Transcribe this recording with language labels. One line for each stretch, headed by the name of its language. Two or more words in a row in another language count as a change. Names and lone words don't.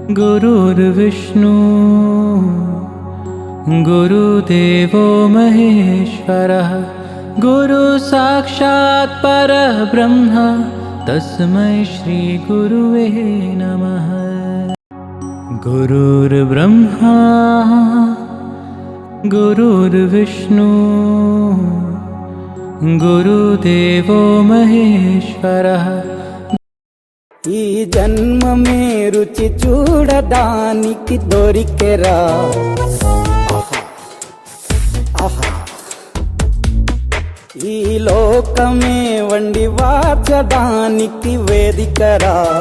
Sanskrit: गुरुर्विष्णु गुरुदेवो महेश्वरः गुरु साक्षात् परब्रह्म तस्मै श्री गुरुवे नमः। गुरुर्ब्रह्मा गुरुर्विष्णु गुरुदेवो महेश्वरः।
Telugu: ఈ జన్మమే రుచి చూడడానికి దొరికెరా ఈ లోకమే వండి వాచడానికి వేదికరా